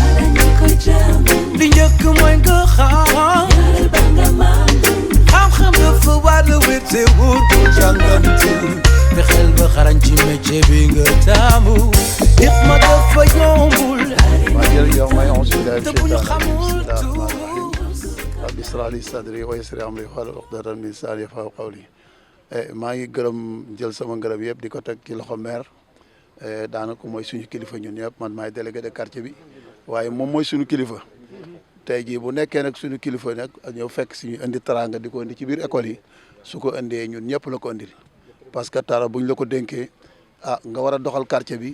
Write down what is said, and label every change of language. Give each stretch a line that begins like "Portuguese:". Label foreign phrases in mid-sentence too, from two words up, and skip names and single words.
Wolof: li njëkk mooy nga xam xam-xam dafa war a wéte wóor bu jàngante fexeel ba xarañ ci métier bi nga taamu yëf ma dafa yombul te bu ñu xamul tuus
Arabic: رب اشرح لي صدري ويسر أمري واحلل عقدة من لساني يفقهوا قولي
Wolof: maa ngi gërëm jël sama ngërëm yëpp di ko teg ci loxo maire daanaka mooy suñu kilifa ñun ñëpp man maay
French: délégué de quartier
Wolof: bi waaye moom mooy suñu kilifa tey jii bu nekkee nag suñu kilifa nag ñëw fekk si ñu indi teraanga di ko indi ci biir école yi su ko indee ñun ñëpp la ko indil
French: parce que
Wolof: tara buñ la ko dénkee nga war a doxal quartier bi